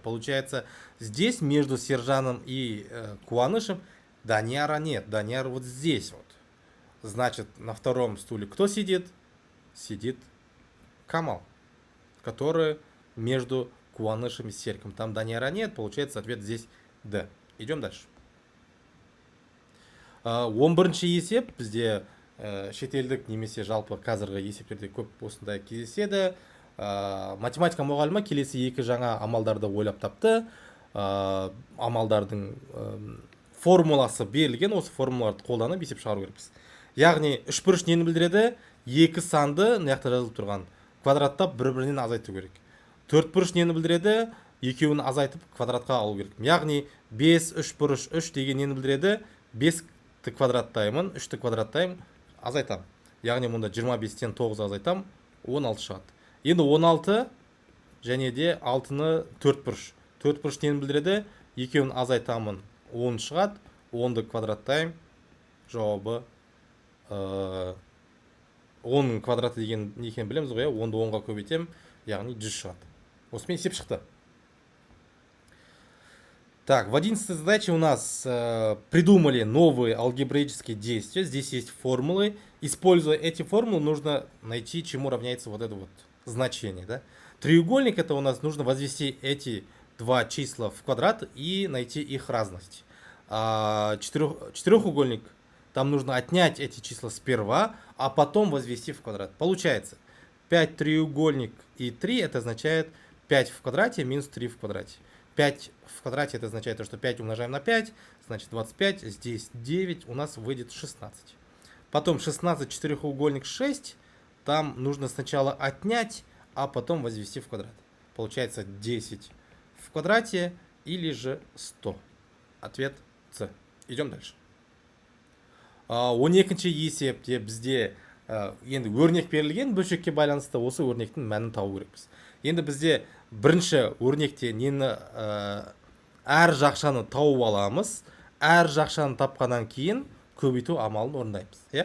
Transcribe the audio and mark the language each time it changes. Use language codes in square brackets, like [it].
[ru] Получается, здесь между сержантом и Куанышем Данияра нет. Данияр вот здесь вот. Значит, на втором стуле кто сидит? Сидит Камал, который между Куанышем и Сериком. Там Данияра нет. Получается, ответ здесь Д. Идем дальше. [kk] 11-ші есеп бізде шетелдік немесе жалпы қазіргі есептерде көп осындай кездеседі. Математика мұғалімі келесі екі жаңа амалдарды ойлап тапты. Амалдардың формуласы берілген, осы формулаларды қолданып есеп шығару керекпіз. Яғни үшбұрыш нені білдіреді? Екі санды мына жақта жазылып тұрған квадраттап бір-бірінен азайту керек. Төртбұрыш нені білдіреді? Екеуін азайтып квадратқа алу керек. Яғни 5 үшбұрыш 3 деген нені білдіреді? 5-ті квадраттаймын, 3-ті квадраттаймын, азайтам. Яғни мұнда 25-тен 9 азайтам, 16 шығады. Енді 16 және де 6-ны төртбұрыш. Төртбұрыш нені білдіреді? Екеуін азайтамын, 10 шығады, 10-ды квадраттаймын, жауабы 10 квадраты деген не екенін білеміз ғой, 10-ды 10-ға көбейтем, яғни 100 шығады. Осымен есеп шықты. [ru] Так, в 11-й задаче у нас придумали новые алгебраические действия. Здесь есть формулы. Используя эти формулы, нужно найти, чему равняется вот это вот значение. Да? Треугольник — это у нас нужно возвести эти два числа в квадрат и найти их разность. Четырехугольник, там нужно отнять эти числа сперва, а потом возвести в квадрат. Получается, 5 треугольник и 3 это означает 5 в квадрате минус 3 в квадрате. 5 в квадрате это означает, что 5 умножаем на 5, значит 25, здесь 9, у нас выйдет 16. Потом 16 четырехугольник 6, там нужно сначала отнять, а потом возвести в квадрат. Получается 10 в квадрате или же 100. Ответ С. Идем дальше. [kk] 12-ші есепте бізде енді өрнек берілген, бөлшекке байланысты осы өрнектің мәнін табу керекпіз. Енді бізде бірінші өрнекте нені әр жақшаны тауып аламыз. Әр жақшаны тапқаннан кейін көбейту амалын орындаймыз.